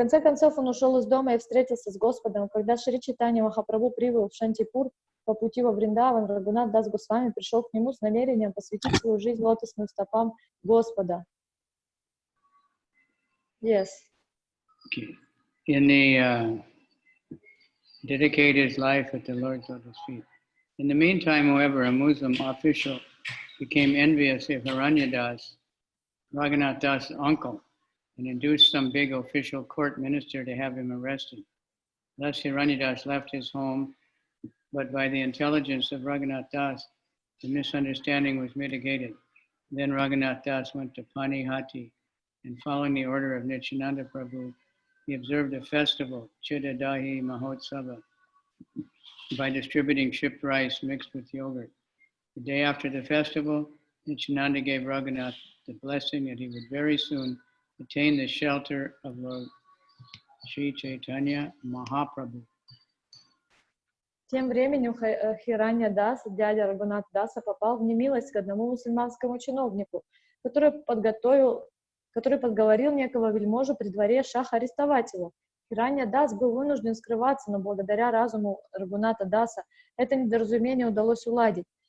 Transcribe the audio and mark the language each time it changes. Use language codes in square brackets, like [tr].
[ru] конце концов, он ушел из дома и встретился с Господом. Когда Шри Чайтанья Махапрабху прибыл в Шантипур по пути во Вриндаван, Рагунат Дас Госвами пришел к нему с намерением посвятить свою жизнь лотосным стопам Господа. [en] Yes. Okay. In the dedicate his life at the Lord's lotus feet. In the meantime, however, a Muslim official became envious of Hiranyadas, Raghunath Das' uncle, and induced some big official court minister to have him arrested. Thus Hiranyadas left his home, but by the intelligence of Raghunath Das, the misunderstanding was mitigated. Then Raghunath Das went to Panihati, and following the order of Nityananda Prabhu, he observed a festival, Chidadahi Mahotsava, by distributing shipped rice mixed with yogurt. The day after the festival, Nityananda gave Raghunath the blessing that he would very soon attain the shelter of Lord Shri Chaitanya Mахапрабху. [ru] Тем временем Хиранья Дас, дядя Рагунат Даса, попал в немилость к одному мусульманскому чиновнику, который подговорил некого вельможу при дворе шаха арестовать его. Хиранья Дас был вынужден скрываться, но благодаря разуму Рагуната Даса это недоразумение удалось уладить.